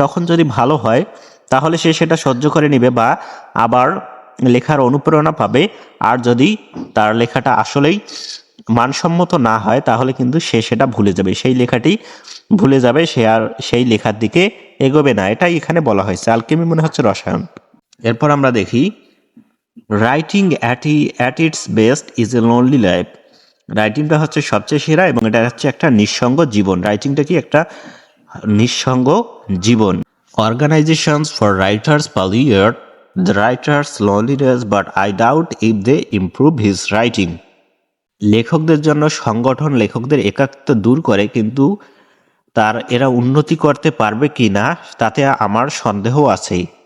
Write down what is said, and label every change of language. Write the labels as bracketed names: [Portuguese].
[Bangla] তখন যদি ভালো হয় তাহলে সে সেটা সহ্য করে নেবে বা আবার লেখার অনুপ্রেরণা পাবে, আর যদি তার লেখাটা আসলেই মানসম্মত না হয় তাহলে কিন্তু সে সেটা ভুলে যাবে, সেই লেখাটি ভুলে যাবে, সে আর সেই লেখার দিকে এগোবে না। এটাই এখানে বলা হয়েছে, আলকেমি মনে হচ্ছে রসায়ন। এরপর আমরা দেখি, [English] Writing at its best is a lonely life. [Bangla] রাইটিংটা হচ্ছে সবচেয়ে সেরা এবং এটা হচ্ছে একটা নিঃসঙ্গ জীবন। রাইটিংটা কি একটা নিঃসঙ্গ জীবন। [English] Organisations for writers palliate the writer's loneliness, but I doubt if they improve his writing. [Bangla] লেখকদের জন্য সংগঠন লেখকদের একাকিত্ব দূর করে, কিন্তু এরা উন্নতি করতে পারবে কি না তাতে আমার সন্দেহ আছে।